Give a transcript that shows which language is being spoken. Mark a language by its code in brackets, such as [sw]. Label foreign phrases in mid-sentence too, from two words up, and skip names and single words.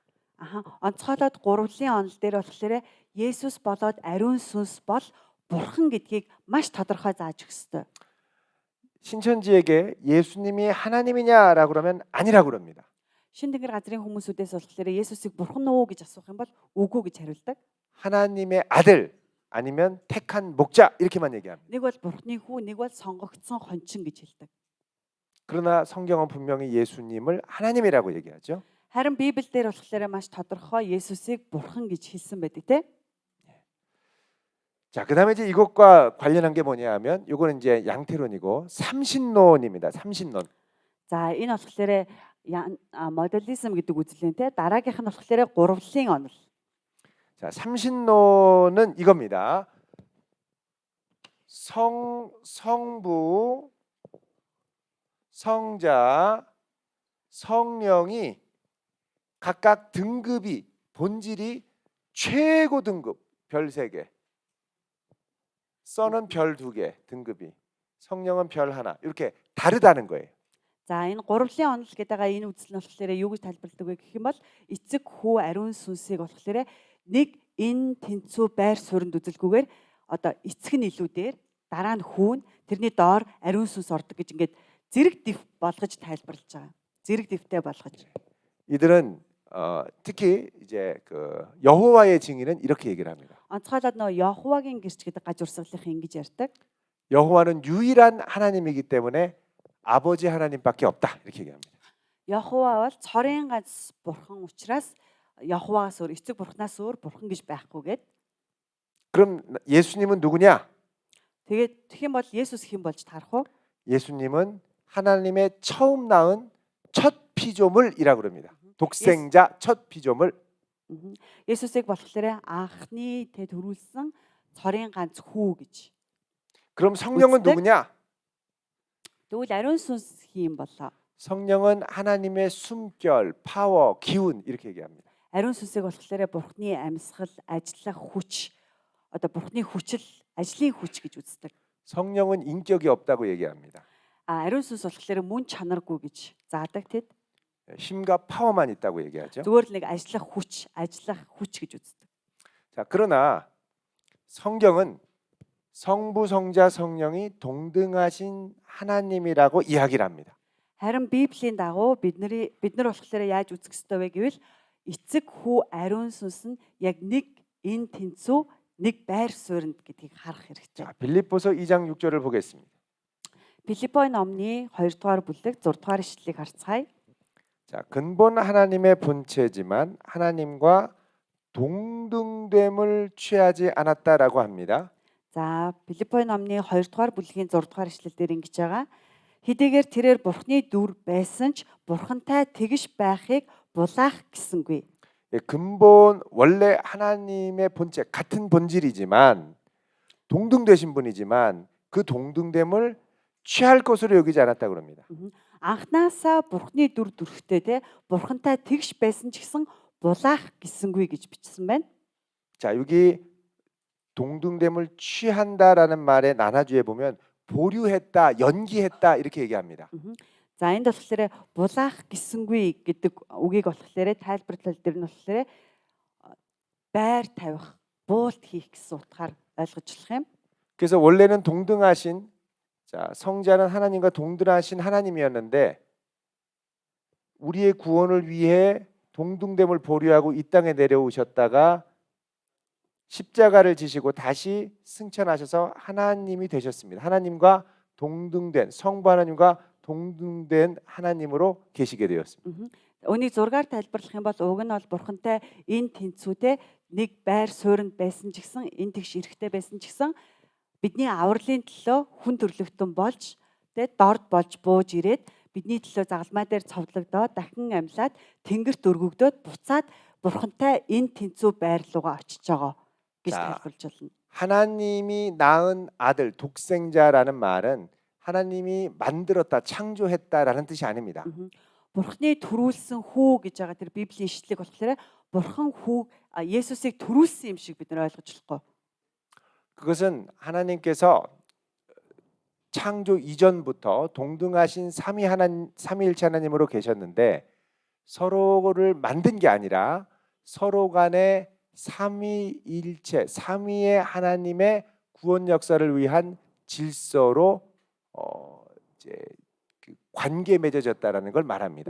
[mn] Онцгойлоод гурвлын онол дээр болохоор Есүс болоод ариун сүнс бол бурхан гэдгийг маш тодорхой зааж өгөх ёстой. [ko] 신천지에게 예수님이 하나님이냐라고 그러면 아니라고 그럽니다. [mn] Шин тэнгэр газрын хүмүүсүүдээс болохоор Есүсийг бурхан уу гэж асуух юм бол үгүй гэж хариулдаг. [ko] 하나님의 아들 아니면 택한 목자 이렇게만 얘기합니다. [mn] Нэг бол бурхны хүү, нэг бол сонгогдсон хончин гэж хэлдэг. [ko] 그러나 성경은 분명히 예수님을 하나님이라고 얘기하죠. [mn] Харин Библиэлд болохоор маш тодорхой Есүсийг бурхан гэж хэлсэн байдаг те. [ko] 자, 그다음에 이제 이것과 관련한 게 뭐냐 하면 요거는 이제 양태론이고 삼신론입니다. 삼신론. [mn] За энэ болохоор моделизм гэдэг үзлэн те. Дараагийнх нь болохоор гурвлын онол. [ko] 자, 삼신론은 이겁니다. 성부, 성자, 성령이 각각 등급이 본질이 최고 등급 별 3개. 선은 별 2개 등급이. 성령은 별 1. 이렇게 다르다는 거예요. [mn] За энэ гурвлын онол гэдэг энэ үзэл нь болохоор юу гэж тайлбарладаг вэ гэх юм бол эцэг хүү ариун сүнсийг болохоор нэг энэ тэнцүү байр суурьнд үзэлгүйгээр одоо эцэг нь илүү дээр дараа нь хүүн тэрний доор ариун сүнс ордог гэж ингээд зэрэг дэв болгож тайлбарлаж байгаа. Зэрэг дэвтэй болгож. [ko] 이들은 특히 이제 그 여호와의 증인은 이렇게 얘기를 합니다. [mn] Онцгойлоод нөгөө Йоховагийн гэрч гэдэг гаж урсгалынх ингэж ярьдаг. [ko] 여호와는 유일한 하나님이기 때문에 아버지 하나님밖에 없다 이렇게 얘기합니다. [mn] Йохова бол цорын ганц бурхан учраас Йоховагаас өөр эцэг бурхнаас өөр бурхан гэж байхгүй гэд. [ko] 그럼 예수님은 누구냐? [mn] Тэгээд тэгэх юм бол Есүс хэн болж тарах вэ? [ko] 예수님은 하나님의 처음 낳은 첫 피조물이라고 그럽니다. 독생자 첫 피조물. [mn] Есүсийг болохоор анхны төрүүлсэн цорын ганц хүү гэж. [ko] 그럼 성령은 누구냐? [mn] Тэгвэл ариун сүнс хэн болоо? [ko] 성령은 하나님의 숨결, 파워, 기운 이렇게 얘기합니다. [mn] Ариун сүнсийг болохоор бурхны амьсгал, ажиллах хүч, одоо бурхны хүчил, ажлын хүч гэж үздэг. [ko] 성령은 인격이 없다고 얘기합니다. [mn] Ариун сүнс болохоор мөн чанаргүй гэж заадаг тэд. [ko] 힘과 파워만 있다고 얘기하죠. [mn] Зүгээр л нэг ажиллах хүч гэж үздэг. [ko] 자, 그러나 성경은 성부, 성자, 성령이 동등하신 하나님이라고 이야기를 합니다. [mn] Харин Библийн дагуу бид нар болохоор яаж үзэх ёстой вэ гэвэл эцэг хүү ариун сүнс нь яг нэг энэ тэнцүү нэг байр суурьнд гэдгийг харах хэрэгтэй. [ko] 자, 빌립보서 2장 6절을 보겠습니다. [mn] Филиппой номны 2 дугаар бүлэг 6 дугаар ишлэлийг харцгаая. [ko] 자, 근본 하나님의 본체지만 하나님과 동등됨을 취하지 않았다라고 합니다. [mn] За, Филиппой номны 2 дугаар бүлгийн 6 дугаар ишлэлээр ингэж байгаа. Хэдийгээр тэрээр бурхны дүр байсан ч бурхантай тэгш байхыг булаах гэсэнгүй. [ko] 예, 근본 원래 하나님의 본체 같은 본질이지만 동등되신 분이지만 그 동등됨을 취할 것으로 여기지 않았다고 합니다. [mn] Анхнаасаа бурхны дүр төрхтэй те бурхантай тэгш байсан ч гэсэн булаах гэсэнгүй гэж бичсэн байна. [ko] 자, 여기 동등됨을 취한다라는 말의 나눠주에 보면 보류했다, 연기했다 이렇게 얘기합니다. [mn] За энд болохоор булаах гэсэнгүй гэдэг үгийг болохоор тайлбарлал дээр нь болохоор байр тавих, буулт хийх гэсэн утгаар ойлгожлох юм. [ko] 그래서 원래는 동등하신 자, 성자는 하나님과 동등하신 하나님이었는데 우리의 구원을 위해 동등됨을 보류하고 이 땅에 내려오셨다가 십자가를 지시고 다시 승천하셔서 하나님이 되셨습니다. 하나님과 동등된 성부 하나님과 동등된 하나님으로 계시게 되었습니다. [mn] Өнийг зургаар тайлбарлах юм бол уг нь бол бурхантай энэ тэнцвүүтэй нэг байр суурьнд байсан ч гэсэн энэ тэгш эрэхтэй байсан ч гэсэн бидний авралын төлөө хүн төрлөختөн болж тэгээд дорд болж бууж ирээд бидний төлөө загалмай дээр цовдлогдоод дахин амьлаад тэнгэрт өргөгдөөд буцаад бурхантай энэ тэнцүү байр руугаа очиж байгаа гэж [ko] 자, [mn] тайлбарлаж болно. [ko] 하나님이 낳은 아들 독생자라는 말은 하나님이 만들었다, 창조했다라는 뜻이 아닙니다. [mn] Бурхны төрүүлсэн хүү гэж байгаа тэр Библийн ишлэг болохоор бурхан хүү Есүсийг төрүүлсэн юм шиг бид нар ойлгож болохгүй. [ko] 그것은 하나님께서 창조 이전부터 동등하신 삼위일체 하나님으로 계셨는데 서로를 만든 게 아니라 서로 간의 삼위일체, 삼위의 하나님의 구원 역사를 위한 질서로 이제 그 관계 맺어졌다라는 걸 말합니다.